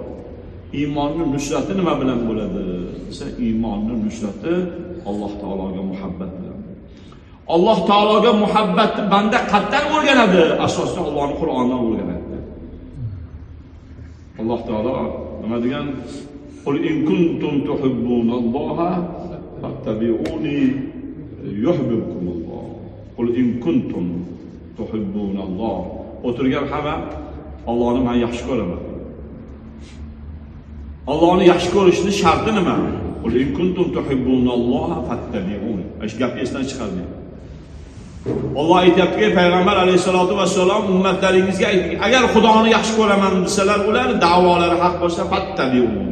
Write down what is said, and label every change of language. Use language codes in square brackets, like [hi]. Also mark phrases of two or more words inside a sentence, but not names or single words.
[uz] Iymonning nusrati nima bilan bo'ladi? Desa, iymonning nusrati Alloh taologa muhabbat bilan. Alloh taologa muhabbatni banda qatdan o'rganadi? Asosan Allohning Qur'onidan o'rganadi. Alloh taolo nima degan? [ar] قل إن كنتم تحبون الله فاتبعوني يحببكم الله. قل إن كنتم تحبون الله. [uz] O'tirgan hamma Allohni men yaxshi ko'raman. Allohni yaxshi ko'rishning sharti nima? [ar] قل إن كنتم تحبون الله فاتبعوني. [uz] Shu gapni esdan chiqarmang. Alloh aytayapti, payg'ambar [ar] عليه الصلاة والسلام [uz] ummatlaringizga ayting, agar Xudoni yaxshi ko'raman desalar, ular da'volari haq bo'lsa fattabi'uni.